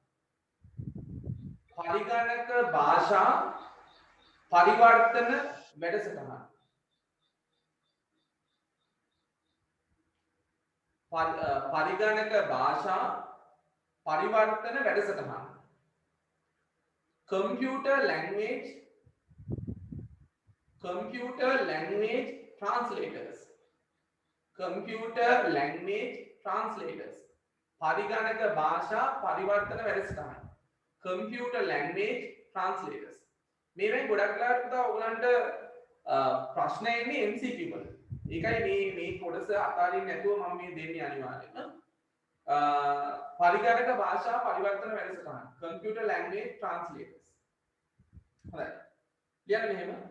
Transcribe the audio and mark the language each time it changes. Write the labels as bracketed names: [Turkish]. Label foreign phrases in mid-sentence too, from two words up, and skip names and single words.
[Sinhala] පරිගණක භාෂා පරිවර්තන වැඩසටහන. පරිගණක භාෂා පරිවර්තන වැඩසටහන. [English] computer language translators. computer language translators. [Sinhala] පරිගණක භාෂා පරිවර්තන වැඩසටහන. [English] computer language translators. [Sinhala] මේවෙන් ගොඩක් වෙලාවට පුතා ඔයගලන්ට ප්‍රශ්න එන්නේ MCQ වල. ඒකයි මේ කොටස අතාරින්න නැතුව මම මේ දෙන්නේ අනිවාර්යයෙන්ම. පරිගණක භාෂා පරිවර්තන වැඩසටහන. [English] computer language translators. [Sinhala] හරි. ලියන්න මෙහෙම.